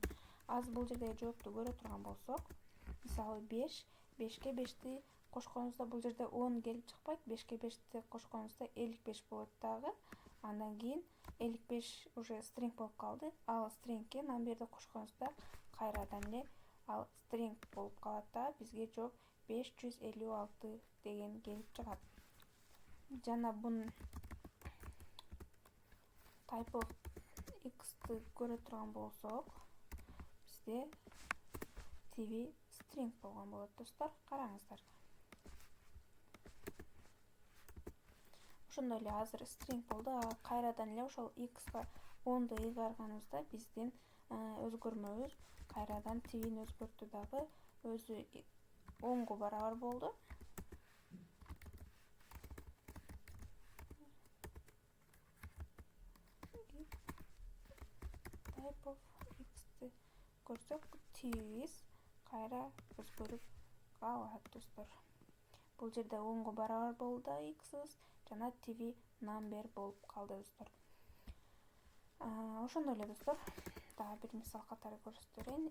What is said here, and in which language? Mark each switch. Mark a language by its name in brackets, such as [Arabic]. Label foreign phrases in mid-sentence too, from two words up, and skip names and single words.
[Kyrgyz] Азыр бул жердеги жоопту көрө турган болсок, мисалы 5ке 5ти кошконубузда бул жерде 10 келип чыкпайт, 5ке 5ти кошконубузда 55 болот дагы. Андан кийин 55 уже string болуп калды. Ал string'ке number'ди кошконубузда кайрадан эле ал string болуп калат да, бизге жооп 556 деген келип чыгат. Жана бунун [English] type of x'ти [Kyrgyz] көрө турган болсок, бизде тиби string болгон болот, достор. Караңыздар. Ошондой эле азыр string болду, кайрадан эле ошол x'ка 10ду ыйгарганыбызда биздин өзгөрмөбүз кайрадан тибин өзгөртү дагы, өзү 10го барабар болду. [English] Type of x'ти [Kyrgyz] көрсөк, тибибиз кайра өзгөрүп калат, достор. Бул жерде 10го барабар болду x'ыбыз, жана тиби number болуп калды, достор. Ошондой эле, достор, дагы бир мисал катары көрсөтө берейин.